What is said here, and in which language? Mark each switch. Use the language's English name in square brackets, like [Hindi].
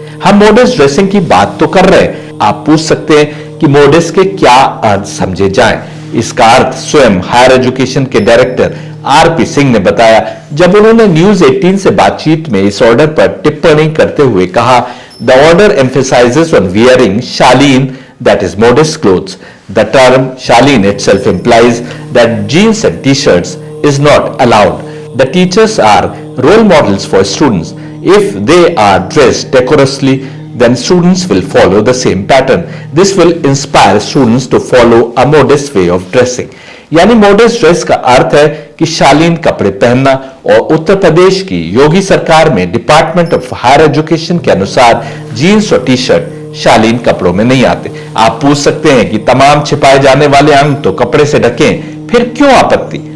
[Hindi] हम modern dressing की बात तो कर रहे हैं। आप पूछ सकते हैं कि मॉडर्न के क्या अर्थ समझे जाएं। इसका अर्थ स्वयं हायर एजुकेशन के डायरेक्टर आरपी सिंह ने बताया जब उन्होंने न्यूज 18 से बातचीत में इस ऑर्डर पर टिप्पणी करते हुए कहा, [English] The order emphasises on wearing shaleen, that is modest clothes। The term shaleen itself implies that jeans and t-shirts is not allowed। The teachers are role models for students। If they are dressed decorously, then students will follow the same pattern। This will inspire students to follow a modest way of dressing। [Hindi] यानी modern dress का अर्थ है कि शालीन कपड़े पहनना, और उत्तर प्रदेश की योगी सरकार में डिपार्टमेंट ऑफ हायर एजुकेशन के अनुसार जीन्स और टी शर्ट शालीन कपड़ों में नहीं आते। आप पूछ सकते हैं कि तमाम छिपाए जाने वाले अंग तो कपड़े से ढके, फिर क्यों आपत्ति?